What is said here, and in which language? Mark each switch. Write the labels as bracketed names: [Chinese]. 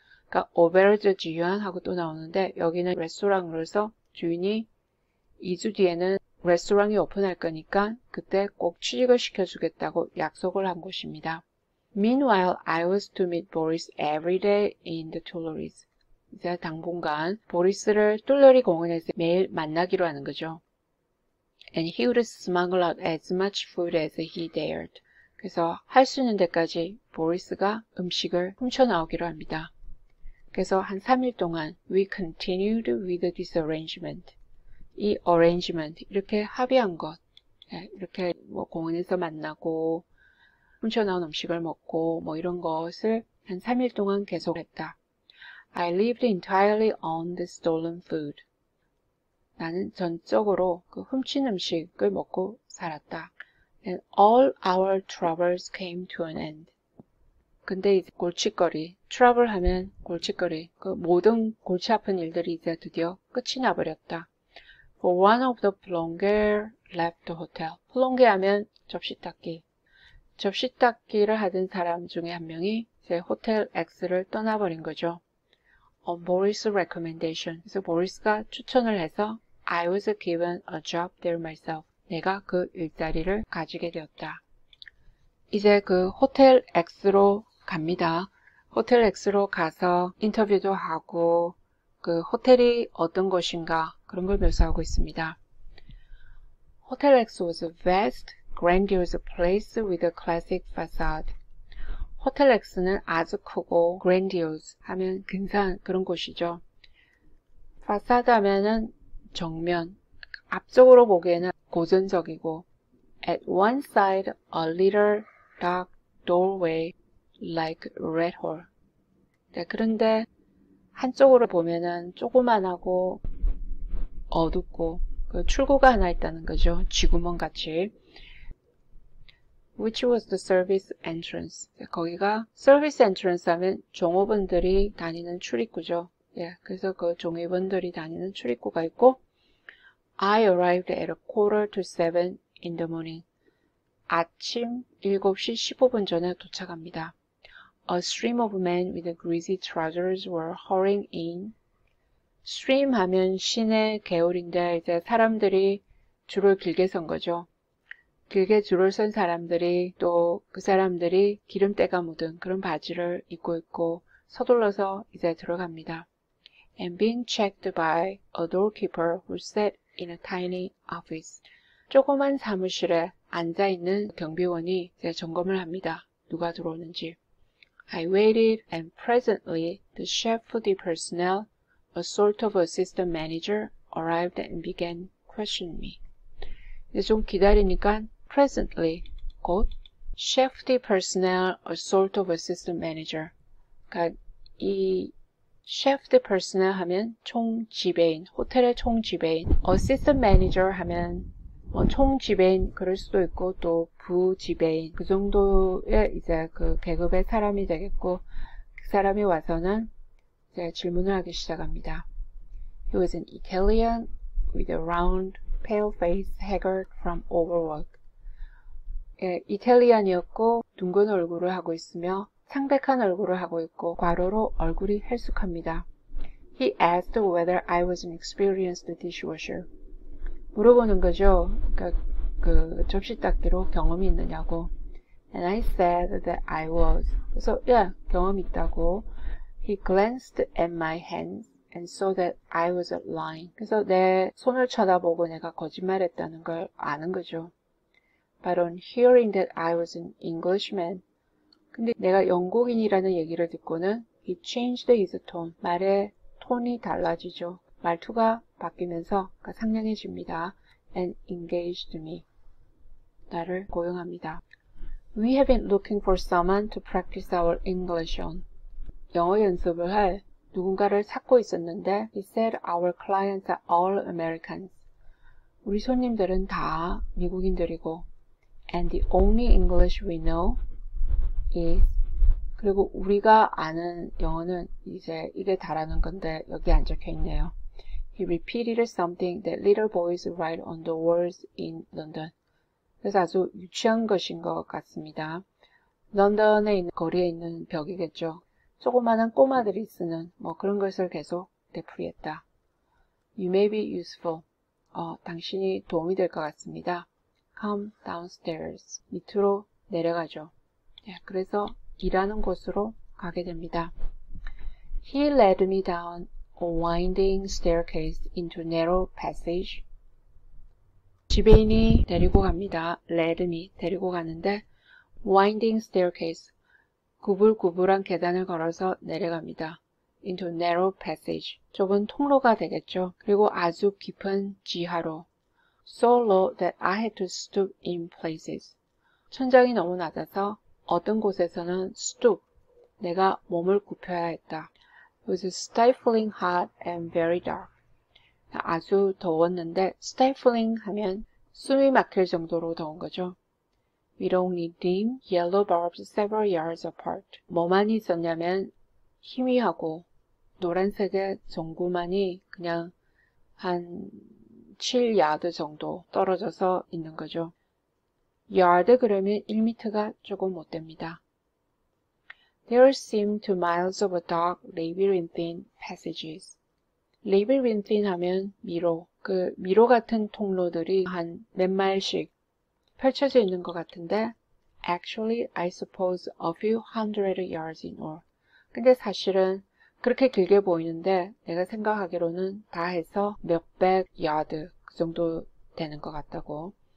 [Korean] 그러니까 Auberge de Jean 하고 또 나오는데 여기는 레스토랑으로서 주인이 2주 뒤에는 레스토랑이 오픈할 거니까 그때 꼭 취직을 시켜주겠다고 약속을 한 곳입니다. [English] Meanwhile, I was to meet Boris every day in the Tuileries. [Korean] 이제 당분간 보리스를 툴러리 공원에서 매일 만나기로 하는 거죠. [English] And he would smuggle out as much food as he dared. [Korean] 그래서 할 수 있는 데까지 보리스가 음식을 훔쳐나오기로 합니다. 그래서 한 3일 동안 [English] we continued with this arrangement. [Korean] 이 arrangement, 이렇게 합의한 것, 이렇게 공원에서 만나고 훔쳐나온 음식을 먹고 이런 것을 한 3일 동안 계속했다. [English] I lived entirely on the stolen food. [Korean] 나는 전적으로 그 훔친 음식을 먹고 살았다. [English] And all our troubles came to an end. [Korean] 근데 이제 골칫거리, trouble 하면 골칫거리, 그 모든 골치 아픈 일들이 이제 드디어 끝이 나버렸다. [English] For one of the plongeurs left the hotel. [Korean] 플롱게 하면 접시 닦기. 접시 닦기를 하던 사람 중에 한 명이 이제 호텔 X를 떠나버린 거죠. [English] on Boris' recommendation. [Korean] 그래서 보리스가 추천을 해서 [English] I was given a job there myself. [Korean] 내가 그 일자리를 가지게 되었다. 이제 그 호텔 X로 갑니다. 호텔 X로 가서 인터뷰도 하고 그 호텔이 어떤 곳인가 그런 걸 묘사하고 있습니다. [English] 호텔 X was a vast, grandiose place with a classic facade. [Korean] 호텔 X는 아주 크고 grandiose 하면 근사한 그런 곳이죠. [English] facade [Korean] 하면은 정면, 앞쪽으로 보기에는 고전적이고 [English] at one side a little dark doorway like a rat hole. [Korean] 네, 그런데 한쪽으로 보면은 조그만하고 어둡고 그 출구가 하나 있다는 거죠. 쥐구멍 같이. [English] Which was the service entrance. [Korean] 거기가 service entrance 하면 종업원들이 다니는 출입구죠. 예, 그래서 그 종업원들이 다니는 출입구가 있고 [English] I arrived at a quarter to 7 in the morning. [Korean] 아침 7시 15분 전에 도착합니다. [English] A stream of men with greasy trousers were hurrying in. [Korean] stream 하면 시내 개울인데 이제 사람들이 줄을 길게 선 거죠. 길게 줄을 선 사람들이 또 그 사람들이 기름때가 묻은 그런 바지를 입고 있고 서둘러서 이제 들어갑니다. [English] And being checked by a doorkeeper who sat in a tiny office. [Korean] 조그만 사무실에 앉아있는 경비원이 이제 점검을 합니다. 누가 들어오는지. [English] I waited and presently the chef de personnel, a sort of assistant manager, arrived and began questioning me. [Korean] 이제 좀 기다리니까 [English] presently, [Korean] 곧 [English] chef de personnel, a sort of assistant manager. [Korean] 그러니까 이 chef de personnel 하면 총지배인, 호텔의 총지배인, assistant manager 하면 총지배인 그럴 수도 있고 또 부지배인 그 정도의 이제 그 계급의 사람이 되겠고 그 사람이 와서는 이제 질문을 하기 시작합니다. [English] He was an Italian with a round, pale face, haggard from overwork. [Korean] 예, 이탈리안이었고 둥근 얼굴을 하고 있으며 창백한 얼굴을 하고 있고 과로로 얼굴이 헬쑥합니다. [English] He asked whether I was an experienced dishwasher. [Korean] 물어보는 거죠. 그러니까 그 접시 닦기로 경험이 있느냐고. [English] And I said that I was. [Korean] 그래서 경험이 있다고. [English] He glanced at my hands and saw that I was lying. [Korean] 그래서 내 손을 쳐다보고 내가 거짓말했다는 걸 아는 거죠. [English] But on hearing that I was an Englishman, [Korean] 근데 내가 영국인이라는 얘기를 듣고는 [English] he changed his tone. [Korean] 말의 톤이 달라지죠. 말투가 바뀌면서 상냥해집니다. [English] And engaged me. [Korean] 나를 고용합니다. [English] We have been looking for someone to practice our English on. [Korean] 영어 연습을 할 누군가를 찾고 있었는데 [English] he said our clients are all Americans. [Korean] 우리 손님들은 다 미국인들이고 [English] and the only English we know is [Korean] 그리고 우리가 아는 영어는 이제 이게 다라는 건데 여기 안 적혀 있네요. [English] He repeated something that little boys write on the walls in London. [Korean] 그래서 아주 유치한 것인 것 같습니다. 런던에 있는 거리에 있는 벽이겠죠. 조그마한 꼬마들이 쓰는 그런 것을 계속 되풀이했다. [English] You may be useful. [Korean] 당신이 도움이 될 것 같습니다. [English] Come downstairs. [Korean] 밑으로 내려가죠. 그래서 일하는 곳으로 가게 됩니다. [English] He led me down a winding staircase into a narrow passage. [Korean] 지배인이 데리고 갑니다. led me, 데리고 가는데 winding staircase, 구불구불한 계단을 걸어서 내려갑니다. [English] into a narrow passage, [Korean] 좁은 통로가 되겠죠. 그리고 아주 깊은 지하로 [English] so low that I had to stoop in places. [Korean] 천장이 너무 낮아서 어떤 곳에서는 stoop, 내가 몸을 굽혀야 했다. [English] It was stifling hot and very dark. [Korean] 아주 더웠는데 stifling 하면 숨이 막힐 정도로 더운 거죠. [English] With only dim yellow bulbs several yards apart. [Korean] 뭐만이 있었냐면 희미하고 노란색의 전구만이 그냥 한 7야드 정도 떨어져서 있는 거죠. yard 그러면 1m가 조금 못 됩니다. [English] There seemed miles of dark labyrinthine passages. [Korean] labyrinthine 하면 미로, 그 미로 같은 통로들이 한 몇 마일씩 펼쳐져 있는 것 같은데 [English] Actually, I suppose a few hundred yards in all. [Korean] 근데 사실은 그렇게 길게 보이는데 내가 생각하기로는 다 해서 몇백 야드 그 정도 되는 것 같다고.